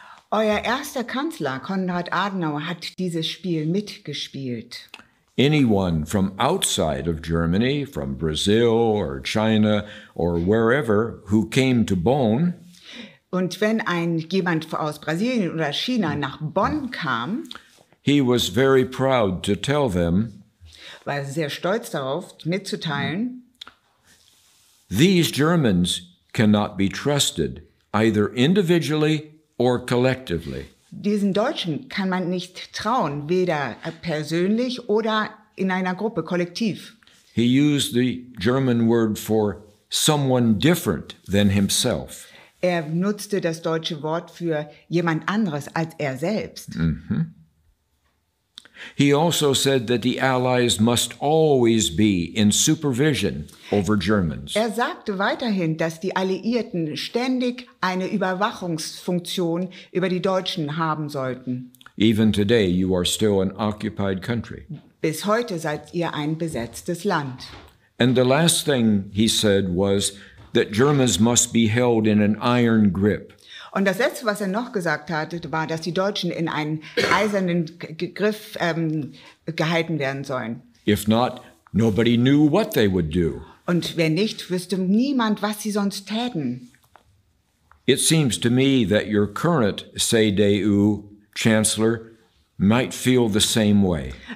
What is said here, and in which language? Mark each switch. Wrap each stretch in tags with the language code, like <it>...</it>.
<de>Euer erster Kanzler, Konrad Adenauer, hat dieses Spiel mitgespielt.</de> <en>Anyone from outside of Germany, from Brazil or China or wherever, who came to Bonn,</en> <de>und wenn jemand aus Brasilien oder China nach Bonn kam,</de> <en>he was very proud to tell them,</en> <de>war er sehr stolz darauf, mitzuteilen,</de> <en>these Germans cannot be trusted, either individually or collectively.</en> <de>Diesen Deutschen kann man nicht trauen, weder persönlich oder in einer Gruppe, kollektiv.</de> <en>He used the German word for someone different than himself.</en> <de>Er nutzte das deutsche Wort für jemand anderes als er selbst.</de> <en>He also said that the Allies must always be in supervision over Germans.</en> <de>Er sagte weiterhin, dass die Alliierten ständig eine Überwachungsfunktion über die Deutschen haben sollten.</de> <en>Even today, you are still an occupied country.</en> <de>Bis heute seid ihr ein besetztes Land.</de> <en>And the last thing he said was that Germans must be held in an iron grip.</en> <de>Und das Letzte, was er noch gesagt hatte, war, dass die Deutschen in einen eisernen Griff gehalten werden sollen.</de> <en>If not, nobody knew what they would do.</en> <de>Und wenn nicht, wüsste niemand, was sie sonst täten.</de> <en>It seems to me that your current CDU chancellor might feel the same way.</en>